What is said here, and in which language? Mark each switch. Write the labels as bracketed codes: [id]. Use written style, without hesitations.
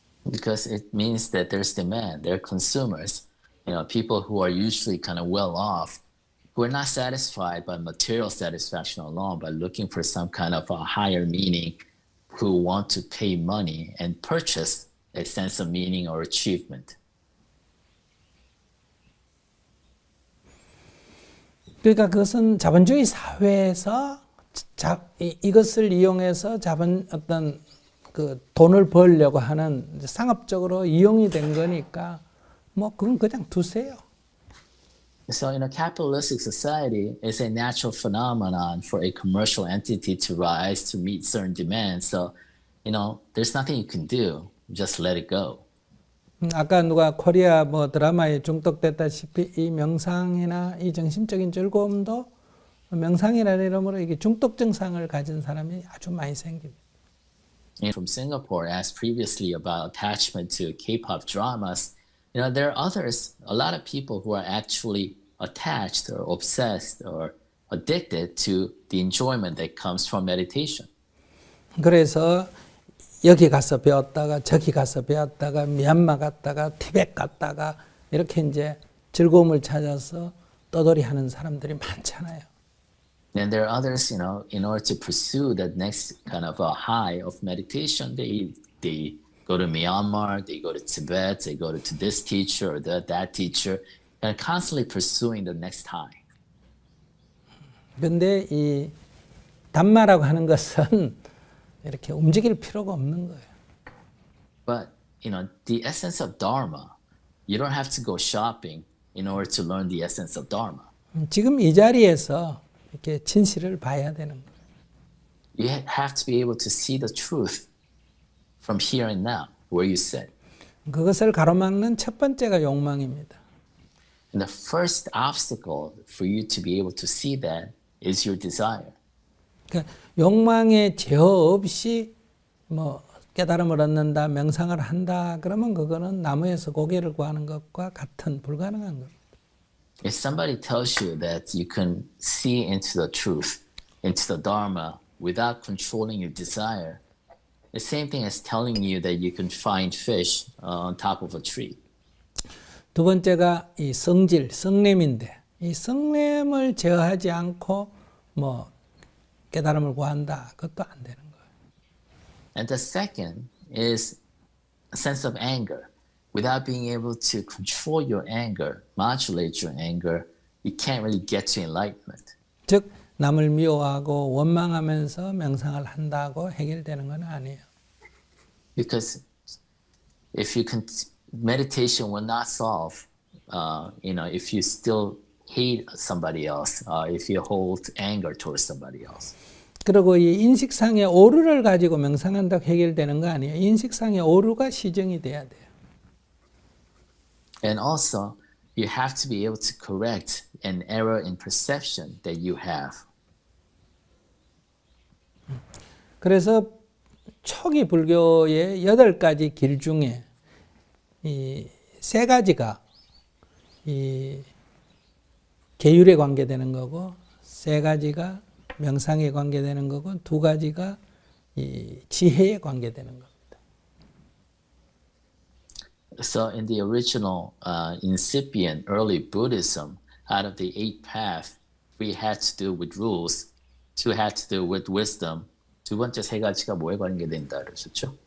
[en] Because it means that there's demand, there are consumers, people who are usually kind of well off, who are not satisfied by material satisfaction alone, but looking for some kind of a higher meaning, who want to pay money and purchase a sense of meaning or achievement. [ko] 그러니까 그것은 자본주의 사회에서 이것을 이용해서 어떤 그 돈을 벌려고 하는 상업적으로 이용이 된 거니까 뭐 그건 그냥 두세요. [en] So in a capitalistic society, it's a natural phenomenon for a commercial entity to rise to meet certain demands. So, there's nothing you can do. Just let it go. [ko] 아까 누가 코리아 드라마에 중독됐다시피 이 명상이나 이 정신적인 즐거움도 명상이라는 이름으로 이게 중독 증상을 가진 사람이 아주 많이 생깁니다. [en] From Singapore, asked previously about attachment to K-pop dramas, there are others, a lot of people who are actually attached or obsessed or addicted to the enjoyment that comes from meditation. [ko] 그래서 여기 가서 배웠다가 저기 가서 배웠다가 미얀마 갔다가 티벳 갔다가 이렇게 이제 즐거움을 찾아서 떠돌이 하는 사람들이 많잖아요. [en] And there are others, in order to pursue that next kind of a high of meditation, they go to Myanmar, they go to Tibet, they go to this teacher or that teacher, and constantly pursuing the next high. [ko] 근데 이 담마라고 하는 것은 이렇게 움직일 필요가 없는 거예요. [en] But, the essence of Dharma, you don't have to go shopping in order to learn the essence of Dharma. [ko] 지금 이 자리에서 이렇게 진실을 봐야 되는 거예요. [en] You have to be able to see the truth from here and now, where you sit. [ko] 그것을 가로막는 첫 번째가 욕망입니다. [en] And the first obstacle for you to be able to see that is your desire. [ko] 그러니까 욕망에 제어 없이 깨달음을 얻는다, 명상을 한다, 그러면 그거는 나무에서 고개를 구하는 것과 같은 불가능한 겁니다. [en] If somebody tells you that you can see into the truth, into the Dharma, without controlling your desire, the same thing as telling you that you can find fish on top of a tree. [ko] 두 번째가 이 성질, 성냄인데 이 성냄을 제어하지 않고 뭐 깨달음을 구한다. 그것도 안 되는 거예요. [en] And the second is a sense of anger. Without being able to control your anger, modulate your anger, you can't really get to enlightenment. [ko] 즉 남을 미워하고 원망하면서 명상을 한다고 해결되는 건 아니에요. [en] Because if you meditation will not solve, if you still hate somebody else, if you hold anger towards somebody else. [ko] 그리고 이 인식상의 오류를 가지고 명상한다고 해결되는 거 아니에요. 인식상의 오류가 시정이 돼야 돼요. [en] And also, you have to be able to correct an error in perception that you have. [ko] 그래서 초기 불교의 8가지 길 중에 이 3가지가 이 계율에 관계되는 거고 3가지가 명상에 관계되는 거고 2가지가 이 지혜에 관계되는 겁니다. [en] So in the original incipient early Buddhism, out of the 8 paths, 3 had to do with rules, 2 had to do with wisdom. [ko] 두 번째 3가지가 뭐에 관계된다 그러셨죠?